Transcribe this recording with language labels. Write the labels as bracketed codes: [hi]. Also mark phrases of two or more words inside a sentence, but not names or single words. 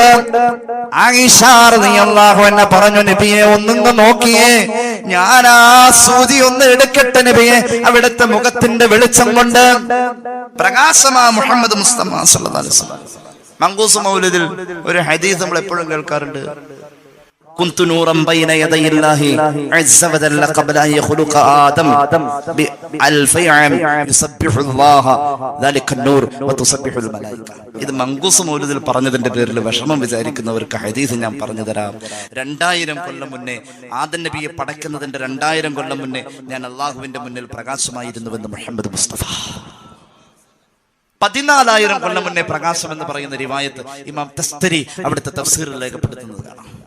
[ml] ആയിഷ [ar] رضي الله عنها [ml] പറഞ്ഞു, നബിയെ ഒന്നൊന്ന് നോക്കിയേ, ഞാൻ ആ സൂചി ഒന്ന് എടുക്കട്ടെ നബിയെ. അവിടുത്തെ മുഖത്തിന്റെ വെളിച്ചം കൊണ്ട് പ്രകാശമാ മുഹമ്മദ് മുസ്തഫ [ar] صلى الله عليه وسلم. [ml] മങ്കൂസ് മൗലിദിൽ ഒരു ഹദീസ് നമ്മൾ എപ്പോഴും കേൾക്കാറുണ്ട്. [ar] كنت نورا بين يدي الله عز وجل قبل أن يخلق آدم بألف عام يسبح الله ذلك النور وتسبح الملائكة. [ml] ഇത് മങ്കൂസ് മൗലിദിൽ പറഞ്ഞതിന്റെ പേരിൽ വിഷമം വിചാരിക്കുന്നവർക്ക് ഹദീസ് ഞാൻ പറഞ്ഞു തരാം. 2000 കൊല്ലം മുന്നേ, ആദം നബിയെ പടക്കുന്നതിന്റെ 2000 കൊല്ലം മുന്നേ ഞാൻ അള്ളാഹുവിന്റെ മുന്നിൽ പ്രകാശമായിരുന്നുവെന്ന് മുഹമ്മദ് മുസ്തഫ. 14,000 കൊല്ലം മുന്നേ പ്രകാശം എന്ന് പറയുന്ന റിവായത്ത് ഇമാം തസ്തരി അവിടുത്തെ തഫ്സീറിൽ രേഖപ്പെടുത്തുന്നത് കാണാം.